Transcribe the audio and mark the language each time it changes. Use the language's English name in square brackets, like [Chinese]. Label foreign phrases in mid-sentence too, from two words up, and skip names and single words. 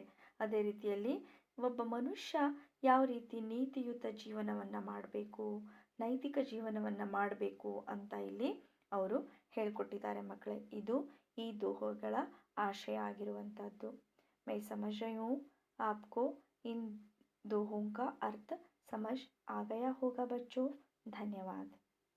[Kannada] ಅದೇ ರೀತಿಯಲ್ಲಿ ಒಬ್ಬ ಮನುಷ್ಯ ಯಾವ ರೀತಿ ನೀತಿಯುತ ಜೀವನವನ್ನು ಮಾಡಬೇಕು, ನೈತಿಕ ಜೀವನವನ್ನು ಮಾಡಬೇಕು ಅಂತ ಇಲ್ಲಿ ಅವರು ಹೇಳ್ಕೊಟ್ಟಿದ್ದಾರೆ ಮಕ್ಕಳೇ. ಇದು ಈ ದೋಹಗಳ ಆಶಯ ಆಗಿರುವಂಥದ್ದು. [Hindi] मैं समझ रही हूँ आपको इन दोहों का अर्थ समझ आ गया होगा बच्चों. धन्यवाद.